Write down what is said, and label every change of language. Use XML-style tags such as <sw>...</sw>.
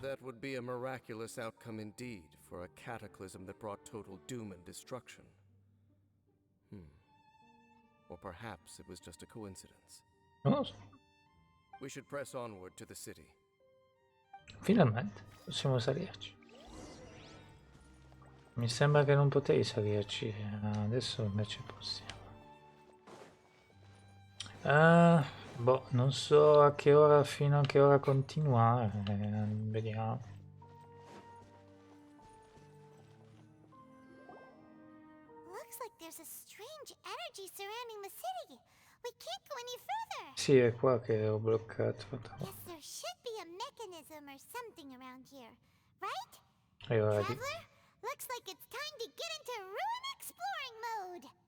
<en>That would be a miraculous outcome indeed for a cataclysm that brought total doom and destruction. Or perhaps it was just a coincidence.</en> <it>Non lo so.</it> <en>We should press onward to the city.</en> <it>Finalmente possiamo salirci. Mi sembra che non potevi salirci, adesso invece possiamo. Boh, non so a che ora, fino a che ora continuare, vediamo.</it> <en>Looks like there's a strange energy surrounding the city. We can't go any further.</en> <it>Sì, è qua che ho bloccato.</it> <en>Guess there should be a mechanism or something around here, right?</en> <it>È ora di,</it> <en>Traveler, looks like it's time to get into ruin exploring mode.</en>